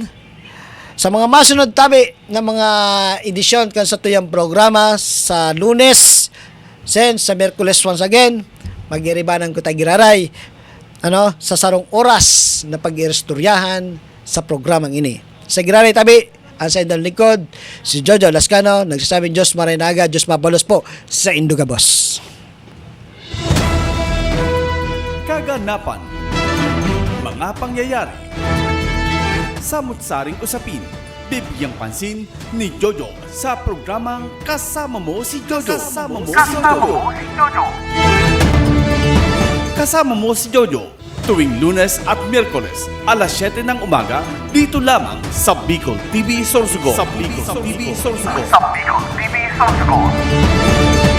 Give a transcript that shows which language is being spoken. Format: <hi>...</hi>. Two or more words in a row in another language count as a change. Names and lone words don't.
<bik>Sa mga masunod tabi na mga edisyon kan sa tuyang programa sa Lunes, sa Merkules</bik> <en>once again,</en> <bik>mag-iribanan ko tagiraray, sa sarong oras na pag-irestoryahan sa programang ini. Sa giraray tabi, ang sa indang likod, si Jojo Lascano, nagsasabing Diyos Marinaga, Diyos Mabalos po sa Indugabos.</bik> <tl>Kaganapan, mga pangyayari, samut-saring usapin, bibigyang pansin ni Jojo sa programang Kasama Mo si Jojo. Kasama Mo si Jojo tuwing Lunes at Miyerkules alas 7 ng umaga dito lamang sa Bicol TV Sorsogon.</tl>